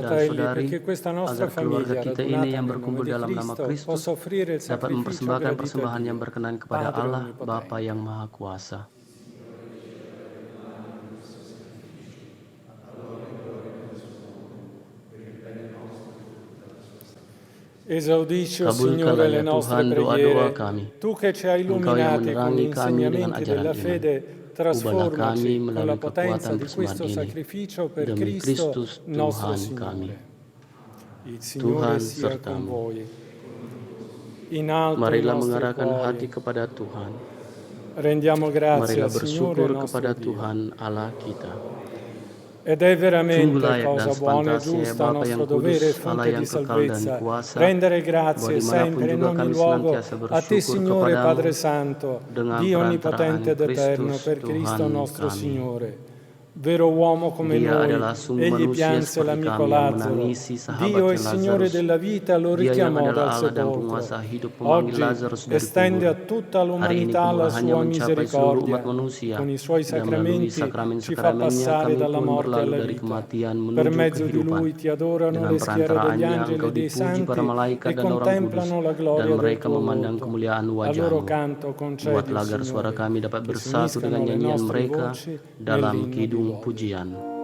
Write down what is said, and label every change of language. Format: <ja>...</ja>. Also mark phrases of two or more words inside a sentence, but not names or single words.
<it>fratelli,</it> <id>saudari,</id> <it>perché questa nostra</it> <id>agar keluarga</id> <it>famiglia</it> <id>kita ini</id> <it>radunata</it> <id>yang</id> <it>nel</it> <id>berkumpul</id> <it>nome di</it> <id>dalam nama</id> <it>Cristo</it> <id>Kristus</id> <it>possa offrire il</it> <id>dapat</id> <it>sacrificio</it> <id>mempersembahkan</id> <it>gradito a</it> <id>persembahan yang</id> <it>Dio,</it> <id>berkenan kepada</id> <it>Padre</it> <id>Allah,</id> <it>Onnipotente.</it> <id>Bapa yang Maha Kuasa.</id> <it>Esaudisci, o</it> <id>Kabulkanlah</id> <it>Signore, le</it> <id>ya</id> <it>nostre</it> <id>Tuhan doa-doa</id> <it>preghiere.</it> <id>kami.</id> <it>Tu che ci hai</it> <id>Engkau yang</id> <it>illuminati con</it> <id>menerangi</id> <it>gli</it> <id>kami dengan</id> <it>insegnamenti</it> <id>ajaran</id> <it>della</it> <id>iman.</id> <it>fede,</it> <id>Ubahlah kami</id> <it>trasformaci con la</it> <id>melalui</id> <it>potenza</it> <id>kekuatan</id> <it>di</it> <id>persembahan</id> <it>questo</it> <id>ini.</id> <it>sacrificio per</it> <id>Demi</id> <it>Cristo</it> <id>Kristus</id> <it>nostro</it> <id>Tuhan kami.</id> <it>Signore. Il Signore</it> <id>Tuhan</id> <it>sia con</it> <id>sertamu.</id> <it>voi. In alto i</it> <id>Marilah</id> <it>nostri</it> <id>mengarahkan</id> <it>cuori.</it> <id>hati kepada Tuhan.</id> <it>Rendiamo grazie</it> <id>Marilah</id> <it>al Signore</it> <id>bersyukur</id> <it>nostro</it> <id>kepada</id> <it>Dio.</it> <id>Tuhan Allah kita.</id> <it>Ed è</it> <id>Sungguh</id> <it>veramente</it> <id>layak dan</id> <it>cosa buona e</it> <id>sepantasnya</id> <it>giusta,</it> <id>Bapa yang</id> <it>nostro dovere e</it> <id>kudus, Allah</id> <it>fonte</it> <id>yang</id> <it>di</it> <id>kekal dan</id> <it>salvezza,</it> <id>kuasa,</id> <it>rendere</it> <id>bahwa</id> <it>grazie</it> <id>dimanapun</id> <it>sempre in</it> <id>juga</id> <it>ogni</it> <id>kami</id> <it>luogo</it> <id>senantiasa</id> <it>a te,</it> <id>bersyukur</id> <it>Signore</it> <id>kepadamu</id> <it>Padre Santo,</it> <id>dengan</id> <it>Dio</it> <id>perantaraan</id> <it>onnipotente ed eterno,</it> <id>Kristus</id> <it>per Cristo</it> <id>Tuhan</id> <it>nostro</it> <id>kami.</id> <it>Signore. Vero uomo come</it> <id>Dia</id> <it>noi,</it> <id>adalah sungguh</id> <it>egli</it> <id>manusia</id> <it>pianse</it> <id>seperti</id> <it>l'amico</it> <id>kami yang</id> <it>Lazzaro.</it> <id>menangisi</id> <it>Dio</it> <id>sahabatnya</id> <it>e Signore</it> <id>Lazarus.</id> <it>della vita lo</it> <id>Dia yang</id> <it>richiamò</it> <id>adalah</id> <it>dal</it> <id>Allah dan</id> <it>sepolcro.</it> <id>penguasa hidup memanggil</id> <it>Oggi</it> <id>Lazarus dari</id> <it>estende a</it> <id>kubur.</id> <it>tutta</it> <id>Hari ini</id> <it>l'umanità la</it> <id>kemurahannya</id> <it>sua</it> <id>mencapai seluruh</id> <it>misericordia.</it> <id>umat manusia</id> <it>Con i suoi</it> <id>dan melalui</id> <it>sacramenti ci fa</it> <id>sakramen-sakramennya</id> <it>passare</it> <id>kami</id> <it>dalla</it> <id>pun</id> <it>morte</it> <id>berlalu</id> <it>alla</it> <id>dari</id> <it>vita.</it> <id>kematian</id> <it>Per</it> <id>menuju</id> <it>mezzo di</it> <id>kehidupan.</id> <it>lui ti adorano</it> <id>Dengan</id> <it>le schiere degli</it> <id>perantaraannya</id> <it>angeli</it> <id>engkau</id> <it>e dei</it> <id>dipuji</id> <it>santi</it> <id>para malaikat</id> <it>e</it> <id>dan orang kudus,</id> <it>contemplano la</it> <id>dan</id> <it>gloria del</it> <id>mereka</id> <it>tuo</it> <id>memandang</id> <it>volto.</it> <id>kemuliaan</id> <it>A loro</it> <id>wajah-Mu.</id> <it>canto concedi,</it> <id>Buatlah agar suara</id> <it>Signore,</it> <id>kami dapat</id> <it>che</it> <id>bersatu</id> <it>si</it> <id>dengan</id> <it>uniscano le</it> <id>nyanyian</id> <it>nostre</it> <id>mereka</id> <it>voci</it> <id>dalam</id> <it>nell'inno di</it> <id>kidung</id> <it>lode.</it> <id>pujian.</id>